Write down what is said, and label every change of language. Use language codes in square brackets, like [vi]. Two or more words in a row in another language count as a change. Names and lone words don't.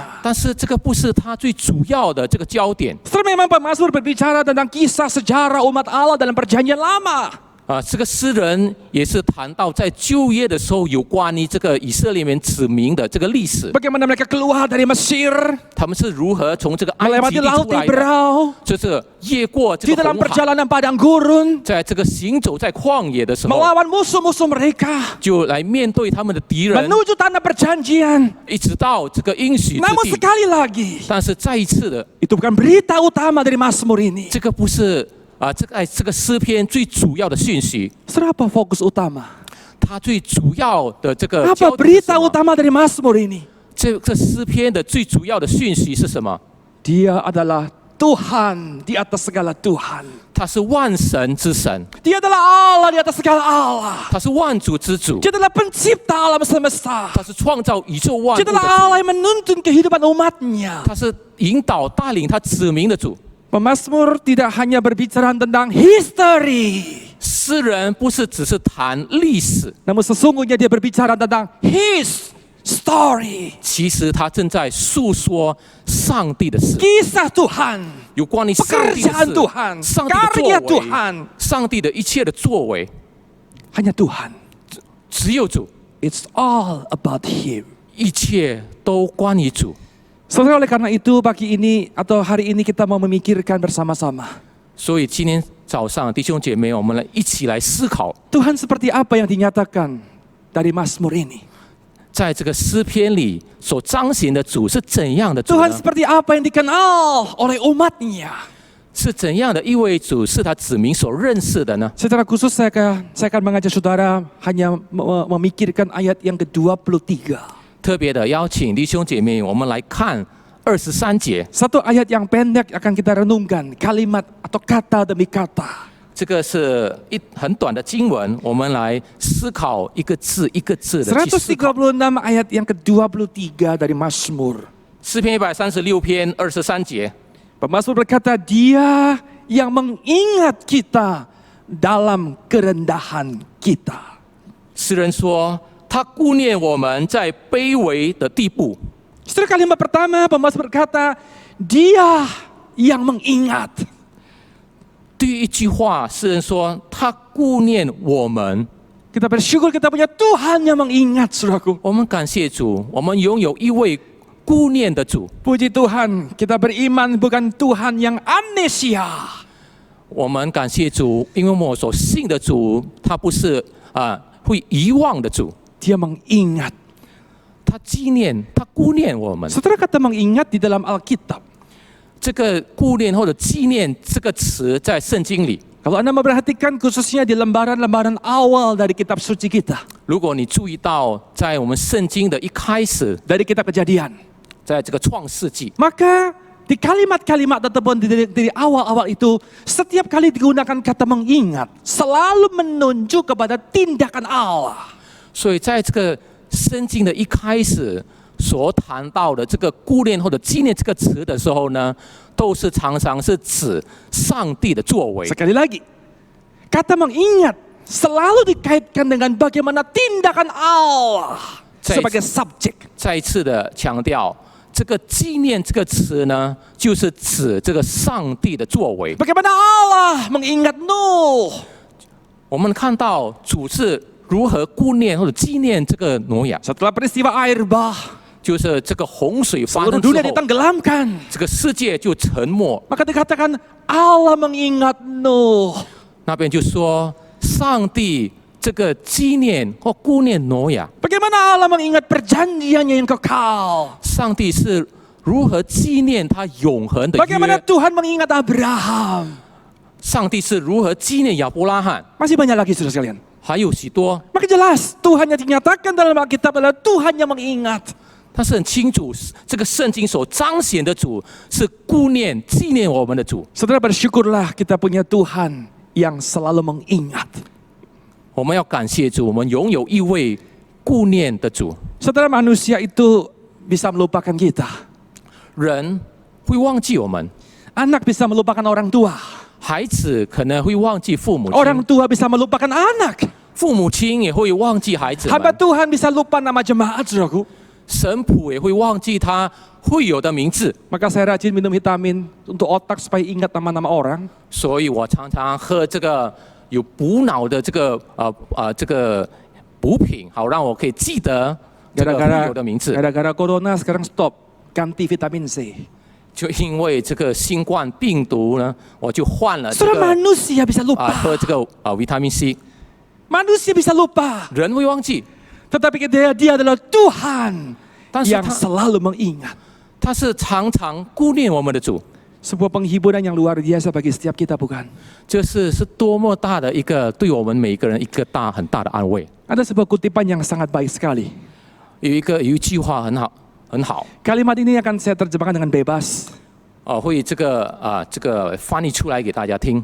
[zh] 但是这个不是他最主要的这个焦点。 [id] Saudara, memang pemazmur berbicara tentang kisah sejarah umat Allah dalam perjanjian lama. [zh] 这个诗人也是谈到在旧约的时候有关于这个以色列人子民的这个历史， [id] Bagaimana mereka keluar dari Mesir, [zh] 他们是如何从这个埃及 [id] melewati [zh] 地 [id] laut [zh] 出来的， [id] Ibrau, [zh] 就是越过这 [id] di [zh] 个 [id] dalam [zh] 红海， [id] perjalanan padang gurun, [zh] 在这个行走在旷野的时候， [id] melawan musuh-musuh mereka, [zh] 就来面对他们的敌人， [id] menuju tanah perjanjian. [zh] 一直到这个应许之 [id] Namun [zh] 地。 [id] sekali lagi, [zh] 但是再一次的， [id] itu bukan berita utama dari Mazmur ini. [zh] 这个不是这个诗篇最主要的讯息， [id] Saudara, apa fokus utama? [zh] 它最主要的这个 [id] Apa [zh] 焦点是 [id] berita [zh] 什么？ [id] utama dari Mazmur ini? [zh] 这诗篇的最主要的讯息是什么？ [id] Dia adalah Tuhan di atas segala Tuhan. [zh] 他是万神之神， [id] Dia adalah Allah di atas segala Allah. [zh] 他是万主之主， [id] Dia adalah pencipta alam semesta. [zh] 他是创造宇宙万 [id] Dia [zh] 物的 [id] adalah [zh] 主， [id] Allah yang menuntun kehidupan umatnya. [zh] 他是引导带领他子民的主。 [id] Pemazmur tidak hanya berbicara tentang history. [zh] 诗人不是只是谈历史， [id] Namun sesungguhnya dia berbicara tentang [en] His story. [zh] 其实他正在诉说上帝的事， [id] Kisah Tuhan. [zh] 有关于上帝的 [id] Pekerjaan [zh] 事， [id] Tuhan. [zh] 上帝的 [id] Karya [zh] 作为， [id] Tuhan. [zh] 上帝的一切的作为， [id] Hanya Tuhan. [zh] 只有主， [en] It's all about Him. [zh] 一切都关于主。 [id] Saudara, oleh karena itu pagi ini atau hari ini kita mau memikirkan bersama-sama. [zh] 所以今天早上，弟兄姐妹，我们来一起来思考， [id] Tuhan seperti apa yang dinyatakan dari Mazmur ini? [zh] 在这个诗篇里所彰显的主是怎样的主 [id] Tuhan [zh] 呢？ [id] seperti apa yang dikenal oleh umatnya? [zh] 是怎样的一位主是他子民所认识的呢？ [id] Secara khusus saya akan mengajak saudara hanya memikirkan ayat yang ke-23. [zh] 特别的邀请弟兄姐妹，我们来看23节， [id] Satu ayat yang pendek akan kita renungkan, kalimat atau kata demi kata. [zh] 这个是很短的经文，我们来思考一个字一个字的去思考。 [id] 136 ayat yang ke-23 dari Mazmur. [zh] 诗篇136篇23节， [id] Pemazmur berkata, Dia yang mengingat kita dalam kerendahan kita. [zh] 诗人说，他顾念我们在卑微的地步。 [id] Saudara, kalimat pertama pembahas berkata, Dia yang mengingat. [zh] 第一句话，诗人说他顾念我们。 [id] Kita bersyukur kita punya Tuhan yang mengingat, saudaraku. [zh] 我们感谢主，我们拥有一位顾念的主。 [id] Puji Tuhan, kita beriman bukan Tuhan yang amnesia. [zh] 我们感谢主，因为我们所信的主，他不是会遗忘的主， [id] Dia mengingat. [zh] 他纪念，他顾念我们。 [id] Saudara, kata mengingat di dalam Alkitab. [zh] 这个顾念或者纪念这个词在圣经里， [id] Kalau Anda memperhatikan khususnya di lembaran-lembaran awal dari kitab suci kita. [zh] 如果你注意到，在我们圣经的一开始， [id] Dari kitab Kejadian. [zh] 在这个创世纪， [id] Maka di kalimat-kalimat ataupun dari awal-awal itu, setiap kali digunakan kata mengingat, selalu menunjuk kepada tindakan Allah. [zh] 所以在这个圣经的一开始所谈到的这个顾念或者纪念这个词的时候呢，都是常常是指上帝的作为。 [id] Sekali lagi, kata mengingat selalu dikaitkan dengan bagaimana tindakan Allah sebagai subjek. [zh] 再一次的强调，这个纪念这个词呢，就是指这个上帝的作为。 [id] Bagaimana Allah mengingat Nuh. [zh] 我们看到主是如何顾念或者纪念这个挪亚， [id] Setelah peristiwa air bah, [zh] 就是这个洪水发 [id] seluruh [zh] 生之 [id] dunia [zh] 后， [id] ditenggelamkan. [zh] 这个世界就沉没。 [id] Maka dikatakan Allah mengingat Nuh. [zh] 那边就说上帝这个纪念或顾念挪亚， [id] Bagaimana Allah mengingat perjanjiannya yang kekal. [zh] 上帝是如何纪念他永恒的 [id] Bagaimana [zh] 约？ [id] Tuhan mengingat Abraham. [zh] 上帝是如何纪念亚伯拉罕？ [id] Masih banyak lagi saudara sekalian. [zh] 还有许多， [id] Maka jelas Tuhan yang dinyatakan dalam Alkitab adalah Tuhan yang mengingat. [zh] 他是很清楚，这个圣经所彰显的主是顾念、纪念我们的主。 [id] Saudara, bersyukurlah kita punya Tuhan yang selalu mengingat. [zh] 我们要感谢主，我们拥有一位顾念的主。 [id] Saudara, manusia itu bisa melupakan kita. [zh] 人会忘记我们， [id] Anak bisa melupakan orang tua. [zh] 孩子可能会忘记父母 [id] Orang [zh] 亲， [id] tua bisa melupakan anak. [zh] 父母亲也会忘记孩子 [id] Hamba [zh] 们， [id] Tuhan bisa lupa nama jemaat, saudaraku. [zh] 神仆也会忘记他会有的名字。 [id] Maka saya rajin minum vitamin untuk otak supaya ingat nama-nama orang. [zh] 所以我常常喝这个有补脑的这个补品，好让我可以记得这个会有的名字。 [id] Gara-gara corona sekarang stop, ganti vitamin C. [zh] 就因为这个新冠病毒呢，我就换了这 [id] Saudara, [zh] 个 [id] manusia bisa lupa. [zh] 喝这个维他命 C。 [id] Manusia bisa lupa. [zh] 人会忘记， [id] Tetapi dia adalah Tuhan [zh] 但是 [id] yang [zh] 他 [id] selalu mengingat. [zh] 他是常常顾念我们的主。 [id] Sebuah penghiburan yang luar biasa bagi setiap kita, bukan? [zh] 这是多么大的一个对我们每一个人一个很大的安慰。 [id] Ada sebuah kutipan yang sangat baik sekali. [zh] 有一句话很好， [id] Kalimat ini akan saya terjemahkan dengan bebas. [zh] 会这个翻译出来给大家听。